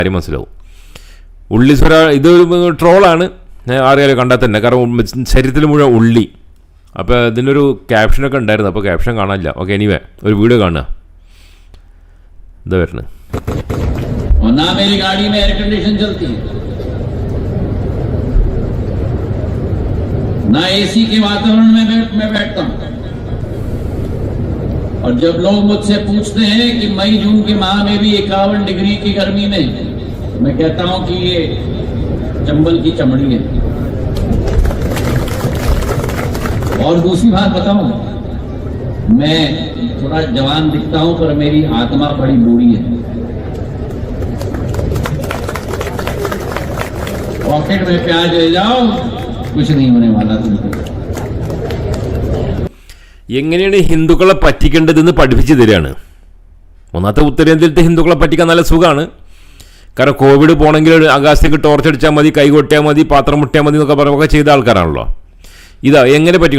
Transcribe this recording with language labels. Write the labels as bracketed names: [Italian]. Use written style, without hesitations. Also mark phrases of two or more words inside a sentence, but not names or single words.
[Malayalam] കാര്യം മനസ്സിലാവും. ഉള്ളിസ്വര ഇത് ട്രോളാണ്, അറിയാലോ കണ്ടാൽ തന്നെ, കാരണം ശരീരത്തിൽ മുഴുവൻ ഉള്ളി. അപ്പോൾ ഇതിനൊരു ക്യാപ്ഷനൊക്കെ ഉണ്ടായിരുന്നു, അപ്പോൾ ക്യാപ്ഷൻ കാണാനില്ല. ഓക്കെ, എനിവേ ഒരു വീഡിയോ കാണുക. എന്താ വരുന്നത്? [Hindi] ना मेरी गाड़ी में एयर कंडीशन चलती है, ना एसी के वातावरण में मैं बैठता हूं। और जब लोग मुझसे पूछते हैं कि मई जून के माह में भी 51 डिग्री की गर्मी में, मैं कहता हूं कि ये चंबल की चमड़ी है। और दूसरी बात बताऊं, मैं थोड़ा जवान दिखता हूं पर मेरी आत्मा बड़ी बूढ़ी है। पॉकेट में प्याज ले जाओ, कुछ नहीं होने वाला तुमको. [Malayalam] എങ്ങനെയാണ് ഹിന്ദുക്കളെ പറ്റിക്കേണ്ടതെന്ന് പഠിപ്പിച്ചു തരികയാണ്. ഒന്നാമത്തെ ഉത്തരേന്ത്യയിലത്തെ ഹിന്ദുക്കളെ പറ്റിക്കാൻ നല്ല സുഖമാണ്. കാരണം കോവിഡ് പോകണമെങ്കിൽ ആകാശത്തേക്ക് ടോർച്ച് അടിച്ചാൽ മതി, കൈ കൊട്ടിയാൽ മതി, പാത്രം മുട്ടിയാൽ മതി എന്നൊക്കെ പറയുമ്പോൾ ചെയ്ത ആൾക്കാരാണല്ലോ. ഇതാ എങ്ങനെ പറ്റിക്കണം?